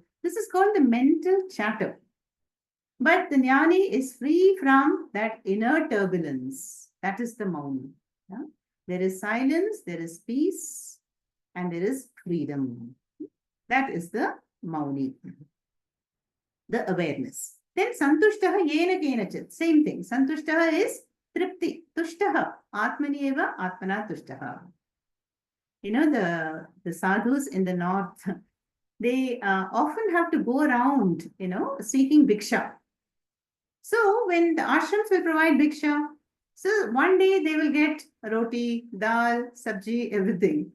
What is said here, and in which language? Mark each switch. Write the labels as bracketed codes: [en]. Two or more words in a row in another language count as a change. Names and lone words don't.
[en] This is called the mental chatter. But the jnani is free from that inner turbulence. That is the mauni. Yeah? There is silence, there is peace, and there is freedom. That is the mauni, the awareness. [sa] Then सन्तुष्टः येन केनचित्. [en] Same thing. Santushtaha is tripti. Tushtaha. [sa] आत्मनि एव आत्मना तुष्टः. [en] The sadhus in the north, they often have to go around, seeking bhiksha. So when the ashrams will provide bhiksha, so one day they will get roti, dal, sabji, everything.